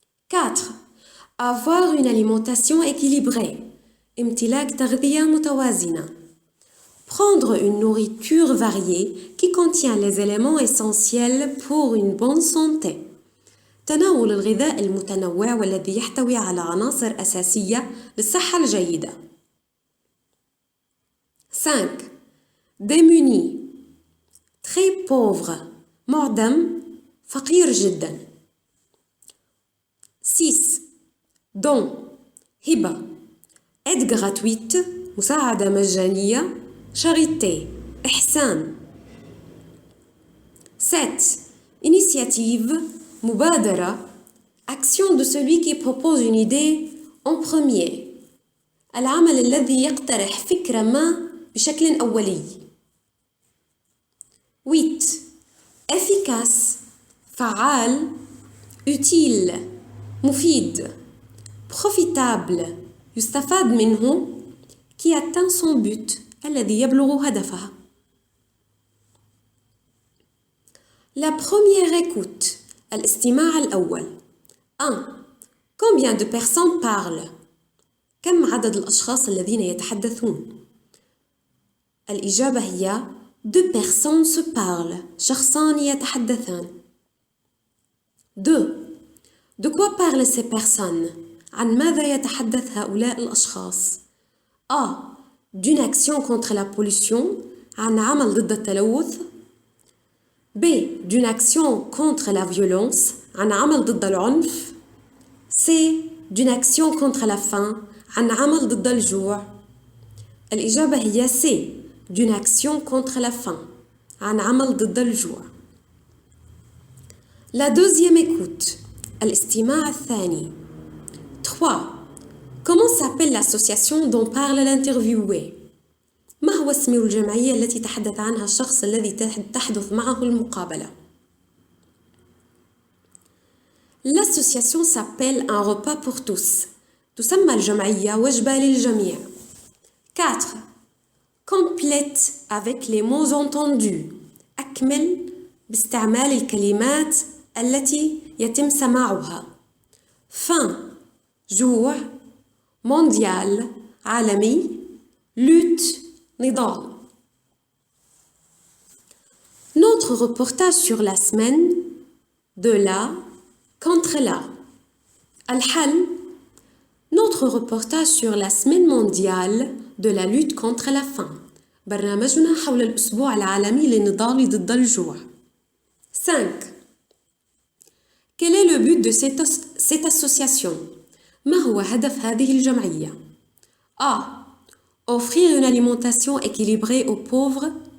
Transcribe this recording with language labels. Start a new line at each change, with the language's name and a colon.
French: 4. Avoir une alimentation équilibrée.
Arabic: امتلاك تغذية متوازنة.
French: Prendre une nourriture variée qui contient les éléments essentiels pour une bonne santé.
Arabic: تناول الغذاء المتنوع والذي يحتوي على عناصر أساسية للصحة الجيدة.
French: 5. Démuni. Très pauvre.
Arabic: معدم. فقير جدا.
French: 6. Don. هبة. Aide gratuite.
Arabic: مساعدة مجانية. Charité. إحسان.
French: 7. Initiative. مبادرة. Action de celui qui propose une idée en premier.
Arabic: العمل الذي يقترح فكرة ما بشكل أولي.
French: 8. Efficace. فعال. Utile. مفيد. Profitable.
Arabic: يستفاد منه.
French: Qui atteint son but.
Arabic: الذي يبلغ هدفها.
French: La première écoute.
Arabic: الاستماع الأول.
French: 1. Combien de personnes parlent?
Arabic: كم عدد الأشخاص الذين يتحدثون؟ الإجابة هي
French: 2 personnes se parlent.
Arabic: شخصان يتحدثان. 2.
French: De quoi parlent ces personnes?
Arabic: عن ماذا يتحدث هؤلاء الأشخاص؟ A.
French: D'une action contre la pollution.
Arabic: عن عمل ضد التلوث.
French: B. D'une action contre la violence.
Arabic: عن عمل ضد العنف. C.
French: D'une action contre la faim.
Arabic: عن عمل ضد الجوع. الإجابة هي C.
French: D'une action contre la faim.
Arabic: عن عمل ضد الجوع.
French: La deuxième écoute. الاستماع الثاني. 3. Comment s'appelle l'association dont parle l'interviewé?
Arabic: ما هو هو اسم الجمعية التي تحدث عنها الشخص الذي تحدث معه المقابلة؟
French: L'association s'appelle un repas pour tous.
Arabic: تسمى الجمعية وجبة للجميع. 4.
French: Complète avec les mots entendus.
Arabic: أكمل باستعمال الكلمات التي يتم سماعها.
French: faim جوع، mondial عالمي، lutte نضال. Notre reportage sur la semaine de la contre la. الحل Notre reportage sur la semaine mondiale de la lutte contre la faim.
Arabic: برنامجنا حول الأسبوع العالمي للنضال ضد الجوع. 5.
French: Quel est le but de cette association?
Arabic: ما هو هدف هذه الجمعية؟ A.
French: Offrir une alimentation équilibrée aux pauvres.